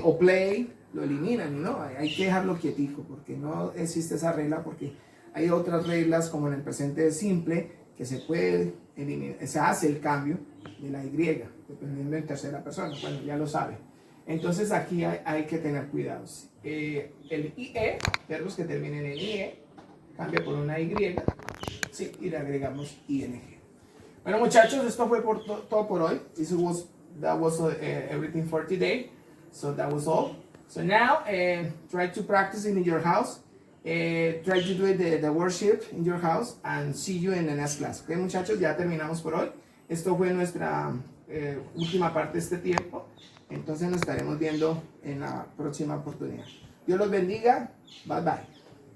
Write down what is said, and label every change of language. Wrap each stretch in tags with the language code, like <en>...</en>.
<es>O play, lo eliminan, y no, hay que dejarlo quietico, porque no existe esa regla, porque hay otras reglas, como en el presente simple, que se puede eliminar, se hace el cambio de la Y, dependiendo en tercera persona. Bueno, ya lo sabe. Entonces aquí hay que tener cuidados. El IE, verbos que terminen en IE, cambia por una Y, ¿sí? Y le agregamos ING. Bueno, muchachos, esto fue todo por hoy.</es> <en>That was everything for today. So that was all. So now, try to practice it in your house. Try to do the worship in your house, and see you in the next class.</en> <es>Ok, muchachos, ya terminamos por hoy. Esto fue nuestra última parte de este tiempo. Entonces nos estaremos viendo en la próxima oportunidad. Dios los bendiga. Bye bye.</es>